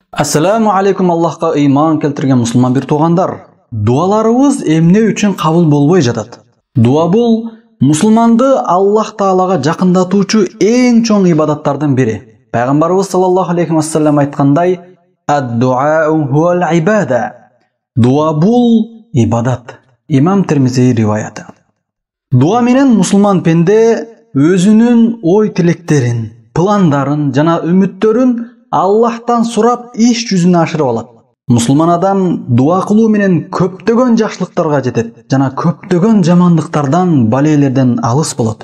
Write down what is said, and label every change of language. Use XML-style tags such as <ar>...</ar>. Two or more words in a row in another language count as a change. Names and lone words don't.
<ar>السلام عليكم,</ar> <ky>Allahqa iman keltirген musulman bir туғандар. Дуаларыбыз эмне үчүн кабыл болбой жатат? Дуа бул мусулманды Аллах Таалага жакындатуучу эң чоң ибадаттардын бири. Пайгамбарыбыз</ky> <ar>صلى الله عليه وسلم</ar> <ky>айткандай:</ky> <ar>"الدعاء هو العبادة."</ar> <ky>Дуа бул ибадат. Имам Термизи риваяты. Дуа менен мусулман пенде өзүнүн ой тилектерин, пландарын жана үмүттөрүн Аллахтан сурап иш жүзүнө ашырып алат. Мусулман адам дуа кылуу менен көптөгөн жакшылыктарга жетет жана көптөгөн жамандыктардан, балейлерден алыс болот.</ky>